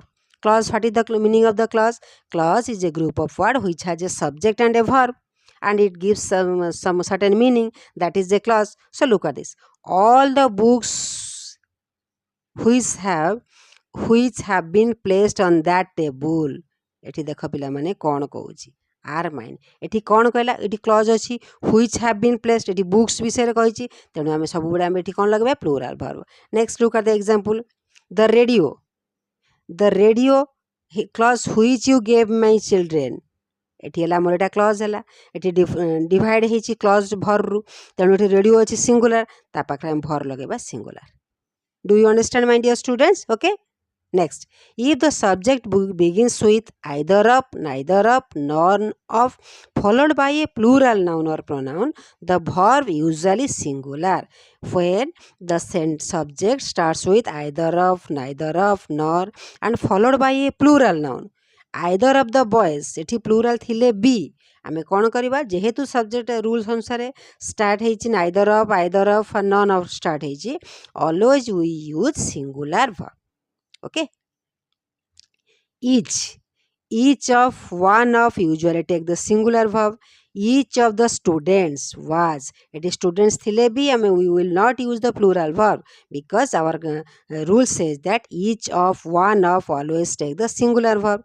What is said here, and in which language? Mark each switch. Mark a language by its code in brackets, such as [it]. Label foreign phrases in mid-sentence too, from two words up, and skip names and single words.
[en] Clause, what is the meaning of the clause? Clause is a group of word which has a subject and a verb, and it gives some certain meaning, that is the clause. So look at this: all the books which have been placed on that table. [or] ଏଠି ଦେଖ ପିଲାମାନେ କ'ଣ କହୁଛି, [en] our mind [or] ଏଠି କ'ଣ କହିଲା, ଏଠି କ୍ଲଜ୍ ଅଛି [en] which have been placed, [or] ଏଠି ବୁକ୍ସ ବିଷୟରେ କହିଛି, ତେଣୁ ଆମେ ସବୁବେଳେ ଆମେ ଏଠି କ'ଣ ଲଗାଇବା, [en] plural verb. next look at the example, the radio clause which you gave my children. [or] ଏଠି ହେଲା ଆମର ଏଇଟା କ୍ଲଜ୍ ହେଲା, ଏଠି ଡିଭାଇଡ଼ ହେଇଛି କ୍ଲଜ୍ ଭର୍ରୁ, ତେଣୁ ଏଠି ରେଡ଼ିଓ ଅଛି ସିଙ୍ଗୁଲାର, ତା ପାଖରେ ଆମେ ଭର୍ ଲଗାଇବା ସିଙ୍ଗୁଲାର. [en] Do you understand, my dear students? Okay. Next, if the subject begins with either of, neither of, none of, followed by a plural noun or pronoun, the verb usually singular. When the subject starts with either of, neither of, nor, and followed by a plural noun, either of the boys, [or] ଏଠି plural ଥିଲେ be, ଆମେ କ'ଣ କରିବା, ଯେହେତୁ [en] subject rules [or] ଅନୁସାରେ ଷ୍ଟାର୍ଟ ହେଇଛି [en] either of none of [or] ଷ୍ଟାର୍ଟ ହେଇଛି, [en] always we use singular verb. Okay, each of, one of usually take the singular verb. Each of the students was, it is students [or] ଥିଲେ ବି [en] we will not use the plural verb because our rule says that each of, one of always take the singular verb.